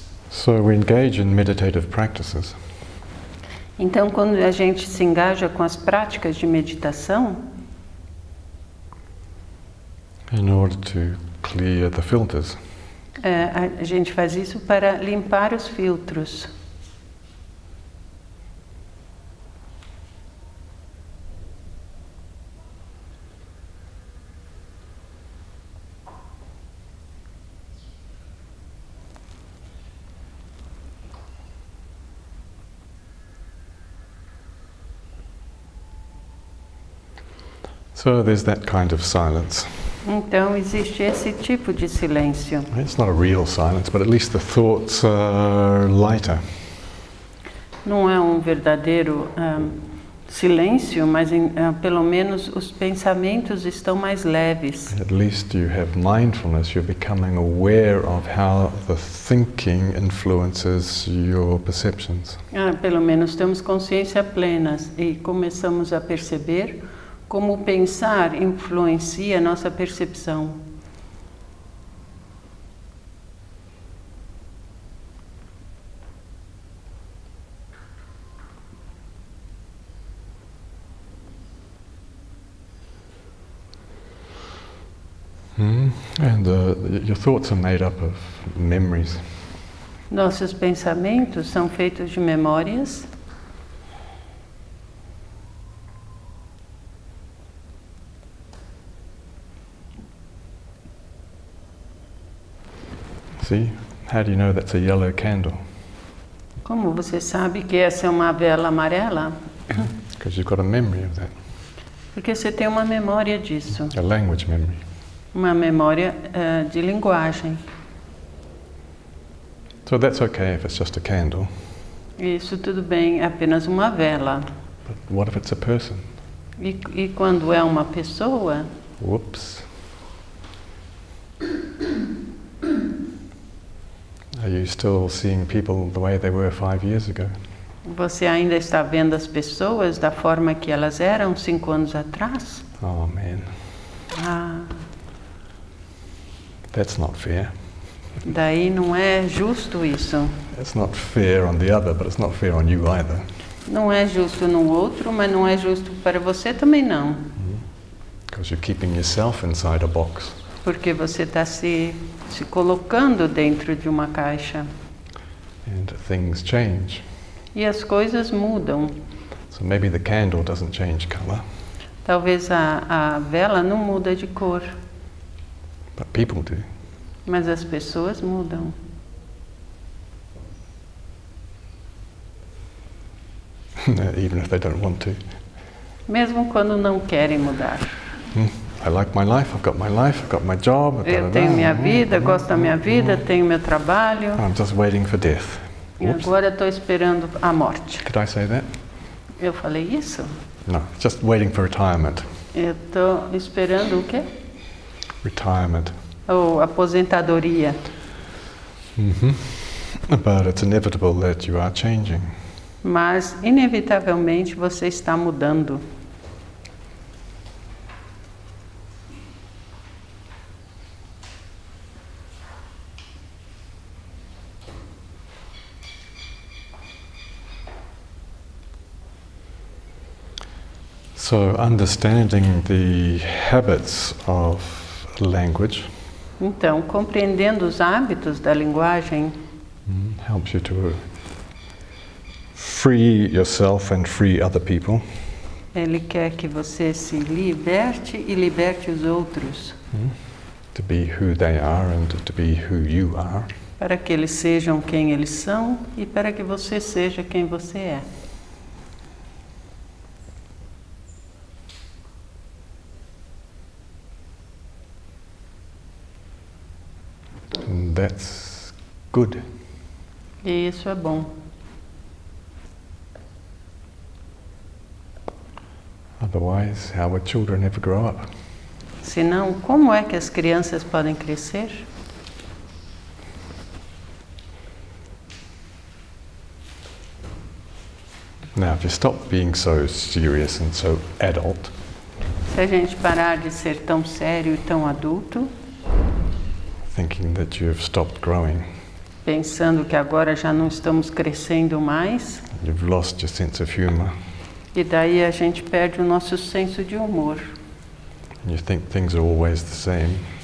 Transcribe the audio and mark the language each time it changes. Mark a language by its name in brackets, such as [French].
[English] So we engage in meditative practices. [Portuguese] Então, quando a gente se engaja com as práticas de meditação, [English] In order to clear the filters. [Portuguese] A gente faz isso para limpar os filtros. [English] So there's that kind of silence. [Portuguese] Então, existe esse tipo de silêncio. [English] It's not a real silence, but at least the thoughts are lighter. [Portuguese] Não é um verdadeiro silêncio, mas pelo menos os pensamentos estão mais leves. [English] At least you have mindfulness, you're becoming aware of how the thinking influences your perceptions. [Portuguese] Pelo menos temos consciência plena e começamos a perceber como o pensar influencia a nossa percepção. [English] And your thoughts are made up of memories. [Portuguese] Nossos pensamentos são feitos de memórias. [English] See? How do you know that's a yellow candle? [Portuguese] Como você sabe que essa é uma vela amarela? [English] Because you've got a memory of that. [Portuguese] Porque você tem uma memória disso. [English] A language memory. [Portuguese] Uma memória de linguagem. [English] So that's okay if it's just a candle. [Portuguese] Isso tudo bem, é apenas uma vela. [English] But what if it's a person? [Portuguese] E quando é uma pessoa, [English] Whoops. Are you still seeing people the way they were 5 years ago? [Portuguese] Você ainda está vendo as pessoas da forma que elas eram 5 anos atrás? [English] Oh man, Ah, that's not fair. [Portuguese] daí não é justo isso. [English] It's not fair on the other, but it's not fair on you either. [Portuguese] Não é justo no outro, mas não é justo para você também não. [English] Because you're keeping yourself inside a box. [Portuguese] Porque você está se colocando dentro de uma caixa. [English] And things change. [Portuguese] E as coisas mudam. [English] So maybe the candle doesn't change color, [Portuguese] Talvez a vela não muda de cor, [English] but people do. [Portuguese] mas as pessoas mudam. [English] Even if they don't want to. [Portuguese] Mesmo quando não querem mudar. [English] I like my life, I've got my life, I've got my job. [Portuguese] Eu tenho minha vida, gosto da minha vida, tenho meu trabalho. [English] I'm just waiting for death. [Portuguese] E agora estou esperando a morte. [English] Did I say that? [Portuguese] Eu falei isso? [English] No, just waiting for retirement. [Portuguese] Eu estou esperando o quê? [English] Retirement. [Portuguese] Ou aposentadoria. [English] But it's inevitable that you are changing. [Portuguese] Mas, inevitavelmente, você está mudando. [English] So understanding the habits of language [Portuguese] Então, compreendendo os hábitos da linguagem, [English] helps you to free yourself and free other people. [Portuguese] ele quer que você se liberte e liberte os outros, [English] To be who they are and to be who you are. [Portuguese] para que eles sejam quem eles são e para que você seja quem você é. [English] And that's good. [Portuguese] E isso é bom. [English] Otherwise, how would children ever grow up? [Portuguese] Senão, como é que as crianças podem crescer? [English] Now, if you stop being so serious and so adult, [Portuguese] Se a gente parar de ser tão sério e tão adulto, [English] thinking that you've stopped growing, [Portuguese] pensando que agora já não estamos crescendo mais, [English] you've lost your sense of humor, [Portuguese] e daí a gente perde o nosso senso de humor. [English] you think things are always the same,